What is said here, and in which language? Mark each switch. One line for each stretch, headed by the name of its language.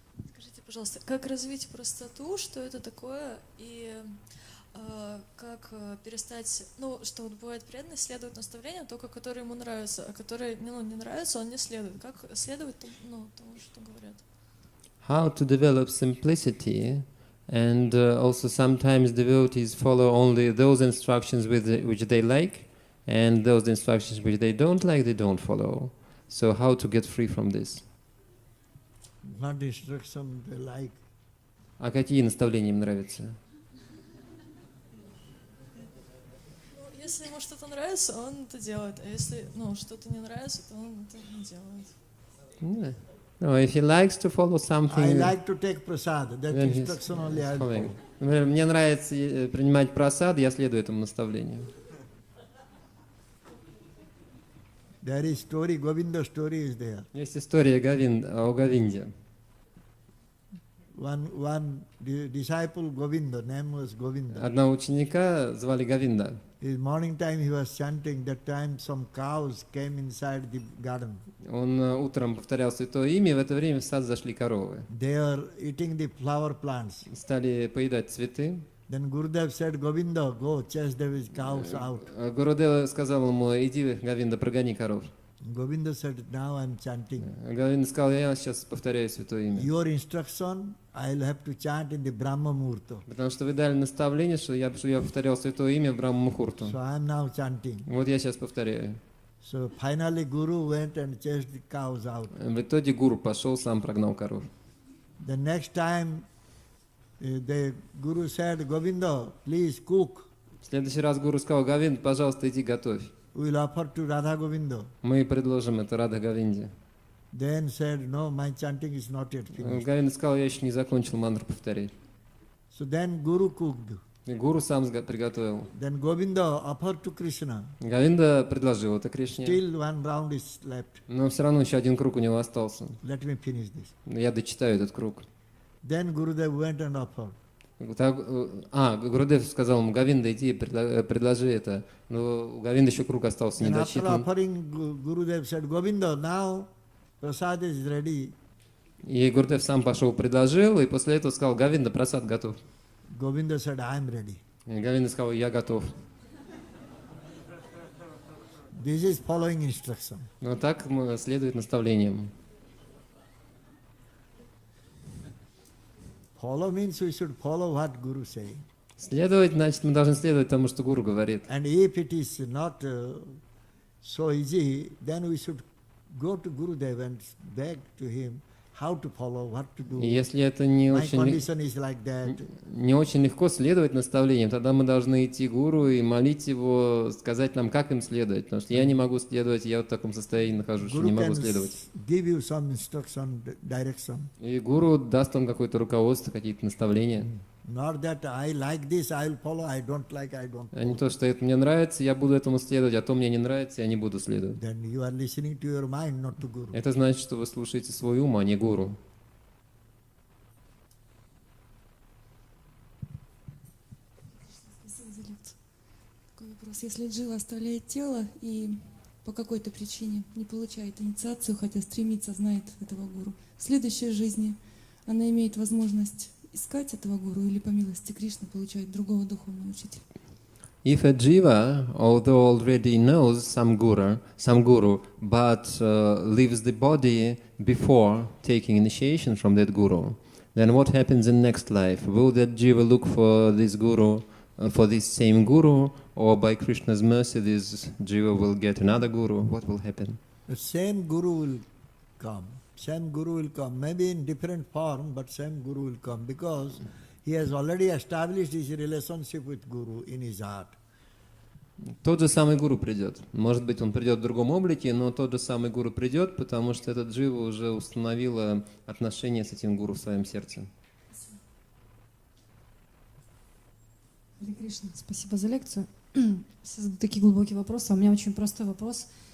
Russian: Скажите, пожалуйста, как развить простоту, что это такое, и как перестать, ну, что вот бывает преданный следует наставлениям, только которые ему нравятся, а которые не нравятся, он не следует. Как следовать тому, что говорят?
English: How to develop simplicity, and also sometimes devotees follow only those instructions which they like, and those instructions which they don't follow. So how to get free from this? What instruction they like.
Russian: А какие наставления им нравятся? Если ему что-то нравится, он это делает, а если что-то не нравится, то он это не делает.
English: No, if he likes to follow something, I like to take prasad. That instruction only I follow.
Russian: Мне нравится принимать прасад, я следую этому наставлению.
English: There is story, Govinda story is there.
Russian: Есть история о Говинде.
English: One disciple Govinda, name was Govinda.
Russian: Одного ученика звали Говинда.
English: In morning time he was chanting. That time some cows came inside the garden.
Russian: Он утром повторял Святое Имя, и в это время в сад зашли коровы.
English: They are eating the flower plants.
Russian: Стали поедать цветы.
English: Then Gurudev said, Govinda, go chase the cows out.
Russian: Гурудев сказал ему: иди, Говинда, прогони коров.
English: Govinda said, now I am chanting.
Russian: Говинда сказал: я сейчас повторяю Святое Имя.
English: Your instruction, I'll have to chant in the Brahma Muhurta.
Russian: Потому что вы дали наставление, что я повторял Святое Имя в Брахма-мухурту.
English: So I am now chanting.
Russian: Вот я сейчас повторяю.
English: So finally Guru went and chased the cows out.
Russian: В итоге гуру пошел, сам прогнал коров.
English: The next time the Guru said, Govinda, please cook.
Russian: В следующий раз гуру сказал: Говинд, пожалуйста, иди готовь.
English: We'll offer to Radha-Govinda.
Russian: Мы предложим это Радха-Говинде.
English: Then said, no, my chanting is not yet finished.
Russian: Говинда сказал: я еще не закончил мантру повторять.
English: So then Guru cooked.
Russian: И гуру сам приготовил.
English: Then Govinda offered to Krishna.
Russian: Говинда предложил это Кришне.
English: Still one round is left.
Russian: Но все равно еще один круг у него остался.
English: Let me finish this.
Russian: Я дочитаю этот круг.
English: Then Gurudev went and offered.
Russian: Гурудев сказал ему: Говинда, иди, предложи это. Но у Говинда еще круг остался
English: And after
Russian: недочитан.
English: offering, Gurudev said, Govinda, now prasad is ready.
Russian: И Гурдев сам пошел, предложил, и после этого сказал: Говинда, прасад готов.
English: Govinda said, I am ready.
Russian: И Говинда сказал: я готов.
English: This is following instruction.
Russian: Вот так следует наставлениям.
English: Follow means we should follow what Guru saying.
Russian: Следовать, значит, мы должны следовать тому, что Гуру говорит.
English: And if it is not so easy, then we should go to Gurudev and beg to him how to follow, what to do.
Russian: И если это не
English: My
Russian: очень,
English: condition is like that.
Russian: не очень легко следовать наставлениям, тогда мы должны идти к Гуру и молить его, сказать нам, как им следовать. Потому что я не могу следовать, я вот в таком состоянии нахожусь, что не могу следовать.
English: Give you some instruction, direction.
Russian: И Гуру даст вам какое-то руководство, какие-то наставления.
English: Not that I like this, I will follow, I don't like, I don't
Russian: А не
English: follow.
Russian: то, что это мне нравится, я буду этому следовать, а то мне не нравится, я не буду следовать.
English: Then you are listening to your mind, not to Guru.
Russian: Это значит, что вы слушаете свой ум, а не Гуру. Спасибо за лекцию. Такой вопрос. Если джива оставляет тело и по какой-то причине не получает инициацию, хотя стремится, знает этого гуру, в следующей жизни она имеет возможность искать этого гуру или по милости Кришны получать другого духовного учителя?
English: If a jiva, although already knows some guru, but leaves the body before taking initiation from that guru, then what happens in next life? Will that jiva look for this guru, for this same guru, or by Krishna's mercy this jiva will get another guru? What will happen? The same Guru will come. Same Guru will come. Maybe in different form, but same Guru will come because he has already established his relationship with Guru in his heart.
Russian: Тот же самый гуру придет. Может быть, он придет в другом облике, но тот же самый гуру придет, потому что этот джива уже установила отношения с этим гуру в своем сердце. Харе Кришна, спасибо за лекцию. Задаю такие глубокие вопросы. У меня очень простой вопрос.